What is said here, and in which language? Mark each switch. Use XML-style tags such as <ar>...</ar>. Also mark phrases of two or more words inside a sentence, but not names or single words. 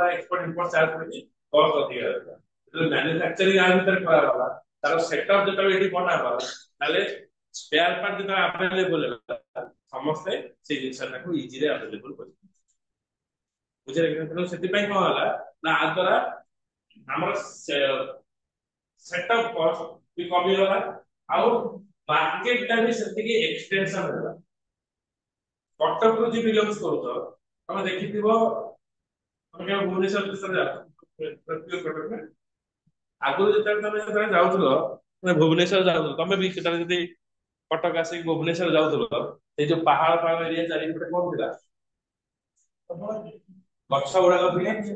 <en>export import charge</en> <or>କରିକି କଷ୍ଟ ଅଧିକା ହେଲା ଯେତେବେଳେ ମ୍ୟାନୁଫ୍ୟାକ୍ଚରିଂ ଆ ଭିତରେ କରାଗଲା ତାର ସେଟଅପ୍ ଯେତେବେଳେ ଏଠି ବନା ହବ ତାହେଲେ</or> <en>spare part</en> <or>ଯେତେବେଳେ ଆଭେଲେବଲ ହେଲା ସମସ୍ତେ ସେଇ ଜିନିଷଟାକୁ ଇଜିରେ ଆଭେଲେବଲ କରିବେ ବୁଝିଲେ କି ତେଣୁ ସେଥିପାଇଁ କଣ ହେଲା ନା ଆ ଦ୍ୱାରା ଆମର</or> <en>setup cost</en> <hi>भी कमी होला</hi> <or>ଆଉ ମାର୍କେଟ ଟା ବି ସେତିକି ଏକ୍ସଟେନସନ ହେଲା କଟକରୁ ଯେ ବିଲଙ୍ଗସ କରୁଛ ତମେ ଦେଖିଥିବ ତମେ କେବେ ଭୁବନେଶ୍ୱର ବିଷୟରେ ଯାଅ ଆଗରୁ ଯେତେବେଳେ ତମେ ଯେତେବେଳେ ଯାଉଥିଲ ତମେ ଭୁବନେଶ୍ୱର ଯାଉଥିଲ ତମେ ବି ସେତେବେଳେ ଯଦି କଟକ ଆସିକି ଭୁବନେଶ୍ୱର ଯାଉଥିଲ ସେଇ ଯୋଉ ପାହାଳ ପାହାଳ ଏରିଆ ଚାରିପଟେ କଣ ଥିଲା ଗଛ ଗୁଡାକ ଥିଲା</or>